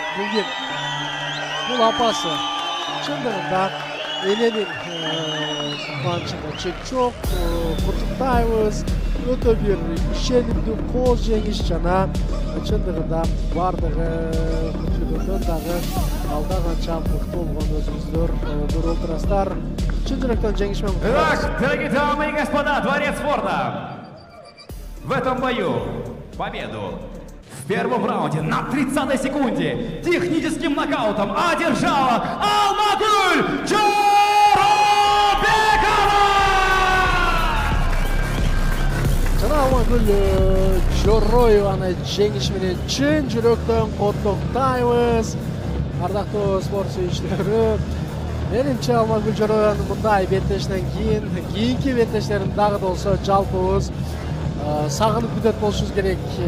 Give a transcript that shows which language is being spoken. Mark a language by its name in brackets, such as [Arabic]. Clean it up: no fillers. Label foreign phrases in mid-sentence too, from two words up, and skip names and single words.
[Kyrgyz] Бул апасы чындыгында эненин кубанычында чек жок. Куттуктайбыз. Өтө бир ишенимдүү кооз жеңиш жана чындыгында бардыгы күтүлгөн көңүлдөн дагы алда канча мыкты болгон өзүңүздөр көрүп отурасыздар. Чын жүрөктөн жеңиш менен [Russian] Итак, дорогие дамы и господа, дворец спорта. В этом бою победу в первом раунде на 30-й секунде техническим нокаутом одержала Алмагүл Жорабекова! [Kyrgyz] Жана Алмагүл Жороеваны жеңиш менен чын жүрөктөн коттуктайбыз. Ардактуу спорт сүйүүчүлөрү, менимче Алмагүл Жороеванын мындай беттешинен кийинки беттештерин дагы да болсо жалпыбыз сагынып күтөт болушубуз керек.